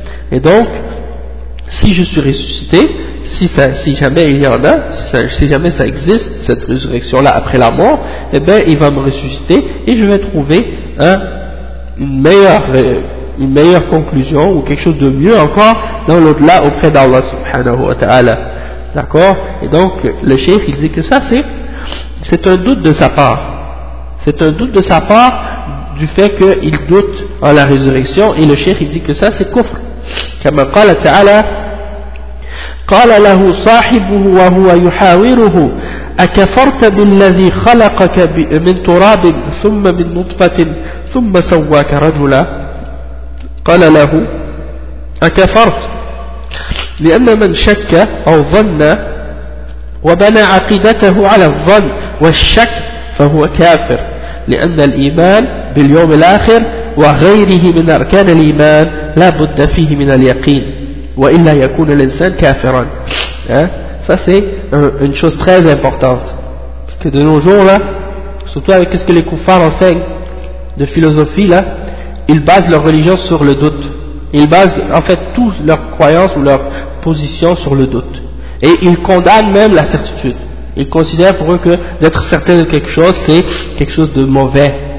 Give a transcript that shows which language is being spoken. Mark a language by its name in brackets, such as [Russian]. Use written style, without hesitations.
[French] Et donc, si je suis ressuscité, si jamais il y en a, si jamais ça existe, cette résurrection-là après la mort, eh bien, il va me ressusciter et je vais trouver une meilleure conclusion ou quelque chose de mieux encore dans l'au-delà auprès d'Allah subhanahu wa ta'ala. D'accord? Et donc, le cheikh, il dit que ça, c'est un doute de sa part. C'est un doute de sa part du fait qu'il doute en la résurrection et le cheikh, il dit que ça, c'est kufr. [Arabic] كما قال تعالى قال له صاحبه وهو يحاوره أكفرت بالذي خلقك من تراب ثم من نطفة ثم سواك رجلا قال له أكفرت لأن من شك أو ظن وبنى عقيدته على الظن والشك فهو كافر لأن الإيمان باليوم الآخر وغيره من أركان الإيمان لا بد فيه من اليقين وإلا يكون الإنسان كافرا. [French] Ça c'est une chose très importante, parce que de nos jours là, surtout avec ce que les koufars enseignent de philosophie là, ils basent leur religion sur le doute, ils basent en fait toutes leurs croyances ou leurs positions sur le doute, et ils condamnent même la certitude. Ils considèrent pour eux que d'être certain de quelque chose, c'est quelque chose de mauvais,